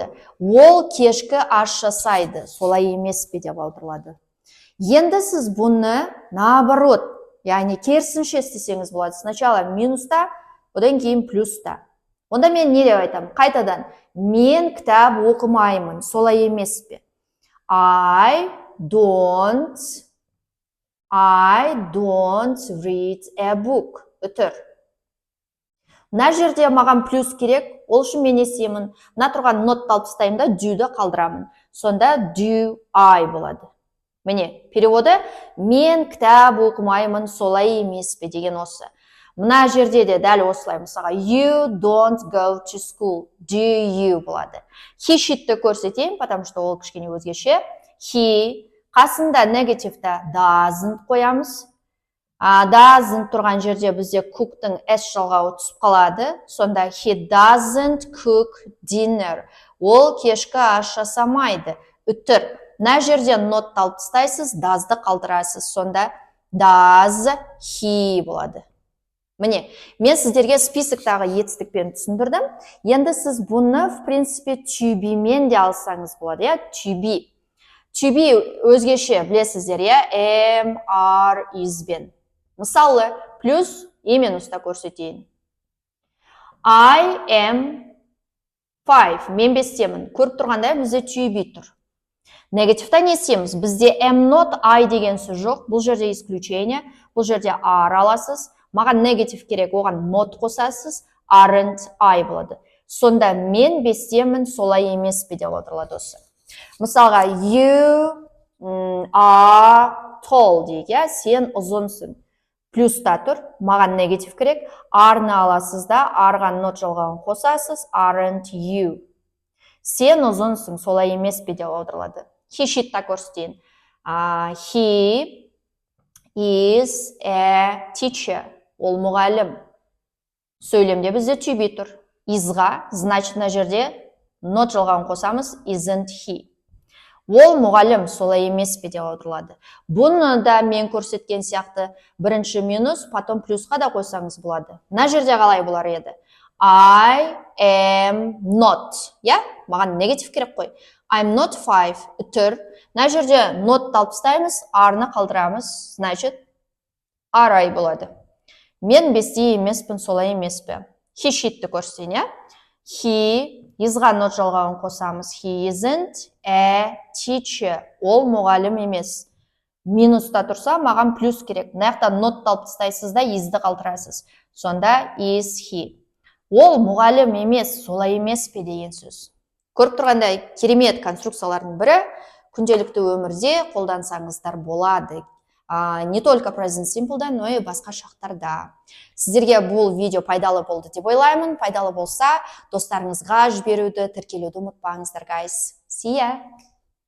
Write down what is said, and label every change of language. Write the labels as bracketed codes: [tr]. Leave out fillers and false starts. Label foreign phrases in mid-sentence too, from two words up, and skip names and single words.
[kk] Ол кешкі ас жасайды, солай емес пе деп аударылады. Енді сіз бұны наоборот, яғни керісінше істесеңіз болады. Сначала минуста, одан кейін плюста. Онда мен не деп айтамын? Қайтадан, мен кітап оқымаймын, солай емес пе? [en] I don't read a book. [kk] Үтір. Мына жерде маған плюс керек, ол үшін мен не істеймін? Мына тұрған нотты алып тастаймын да, do-ді қалдырамын. Сонда [en] do I [kk] болады. Міне, переводы мен кітап оқымаймын, солай емес пе деген осы. Мына жерде де дәл осылай, мысалға [en] you don't go to school, do you [kk] болады. [en] He, [kk] she-ті көрсетейін, [ru] потому что [kk] ол кішкене өзгеше. He қасында негативта doesn't қоямыз. Doesn't тұрған жерде бізде cook-тың s жалғауы түсіп қалады. Сонда [en] he doesn't cook dinner. [kk] Ол кешкі ас жасамайды. Үтір. Мына жерде нотты алып тастайсыз, does-ды қалдырасыз. Сонда [en] does he [kk] болады. Міне, мен сіздерге списоктағы етістікпен түсіндірдім. Енді сіз бұны, [ru] в принципе, [en] to be- [kk] мен де алсаңыз болады, [en] to be. To be [kk] өзгеше білесіздер, [en] am, are, is-бен. [kk] Мысалы, плюс и минуста көрсетейін. [en] I am 5. [kk] Мен 5-темін. Көріп тұрғандай бізде [en] to be [kk] тұр. Негативта не істейміз? Бізде [en] am not I [kk] деген сөз жоқ. Бұл жерде исключение. Бұл жерде are аласыз. Маған негатив керек, оған not қосасыз. [en] Aren't I болады. [kk] Сонда мен 5-темін, солай емес пе деп отырылады осы. Мысалға, [en] you are tall [kk] дейік, сен ұзынсың. Плюста тұр, маған негатив керек, are-ны аласыз да, are-ға not жалғауын қосасыз, [en] aren't you. [kk] Сен ұзынсың, солай емес пе деп аударылады. [en] He, she- [kk] тта көрсетейін. [en] He is a teacher. [kk] Ол мұғалім. Сөйлемде бізде [en] to be [kk] тұр. Is-ға, значит, мына жерде not жалғауын қосамыз, [en] isn't he. [kk] Ол мұғалім, солай емес пе деп аударылады. Бұны да мен көрсеткен сияқты бірінші минус, потом плюсқа да қойсаңыз болады. Мына жерде қалай болар еді? [en] I am not. [kk] Маған негатив керек қой. [en] I'm not 5. [kk] Үтір. Мына жерде not алып тастаймыз, are-ны қалдырамыз, значит, [en] are I болады. [kk] Мен 5-те емеспін, солай емес пе? [en] He, she- [kk] тті көрсетейін, [en] He Isға not [kk] жалғауын қосамыз. [en] He isn't a teacher. [kk] Ол мұғалім емес. Минуста тұрса, маған плюс керек. Мына жақта нотты алып тастайсыз да, isді қалдырасыз. [en] Сонда is he. [kk] Ол мұғалім емес, солай емес пе деген сөз. Көріп тұрғандай керемет конструкциялардың бірі күнделікті өмірде қолдансаңыздар болады. [ru] Не только [en] present simple'да, [ru] но и [kk] басқа шақтарда. Сіздерге бұл видео пайдалы болды деп ойлаймын. Пайдалы болса, достарыңызға жіберуді, тіркелуді ұмытпаңыздар, [en] guys. See ya!